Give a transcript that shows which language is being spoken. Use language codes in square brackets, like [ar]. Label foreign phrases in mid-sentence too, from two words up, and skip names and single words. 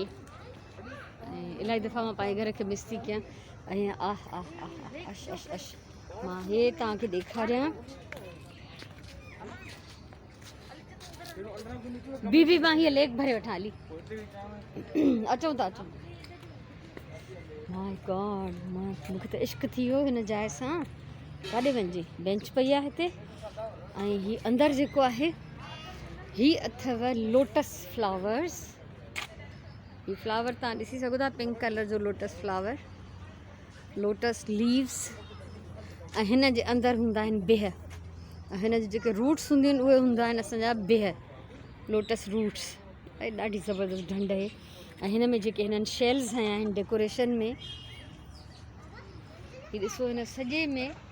[sd] ऐं इलाही दफ़ा मां पंहिंजे घर खे मिस थी कयां। ऐं आह आह आह अश अश अश, मां हे तव्हांखे ॾेखारियां। बी मां हीअ लेक भरे वठां हली। अचूं था अचूं। [en] My God, [sd] मूंखे त इश्क थी वियो हिन जाइ सां। काॾे वञिजे, बेंच पई आहे हिते। ऐं हीअ अंदरि जेको आहे, हीअ अथव [en] lotus flowers. [sd] ये फ्लावर तव्हां ॾिसी सघो था, [en] pink colour [sd] जो [en] lotus flower, lotus leaves. [sd] ऐं हिन जे अंदरि हूंदा आहिनि बिह, ऐं हिन जे जेके रूट्स हूंदियूं आहिनि उहे हूंदा आहिनि असांजा बिह, [en] lotus roots. [sd] ऐं ॾाढी ज़बरदस्त ढंढ आहे। ऐं हिन में जेके हिननि शेल्स हया आहिनि डेकोरेशन में, हीअ ॾिसो, हिन सॼे में।